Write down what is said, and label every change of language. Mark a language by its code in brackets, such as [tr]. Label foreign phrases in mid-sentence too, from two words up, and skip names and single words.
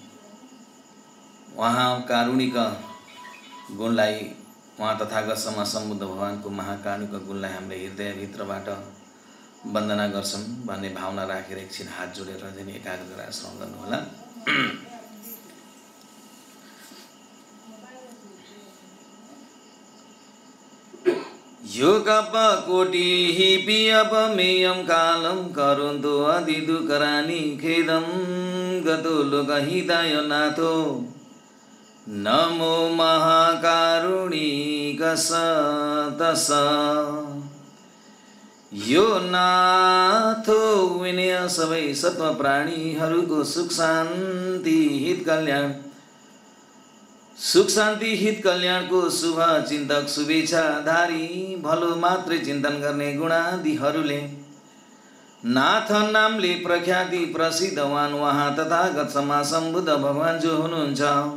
[ne] वहाँ कारुणिक गुणलाई वहाँ तथागत सम्मा सम्बुद्ध भगवानको महाकारुणिक गुणलाई हामीले हृदयभित्रबाट वन्दना गर्छौं भन्ने भावना राखेर एकछिन हात जोडेर चाहिँ एकाग्र गरेर श्रवण गर्नुहोला। [pi] यो कप कोटि पियपमेयं कालं करोन्तु अधिदुकराणि खेदं गतो लोकहिताय नाथो नमो महाकारुणिक सतस। [ne] यो नाथो विनय सबै सत्व प्राणीहरूको सुख शान्ति हित कल्याणको शुभ चिन्तक शुभेच्छाधारी भलो मात्रै चिन्तन गर्ने गुणादिहरूले नाथ नामले प्रख्याति प्रसिद्धवान वहाँ तथागत सम्मा सम्बुद्ध भगवान जो हुनुहुन्छ।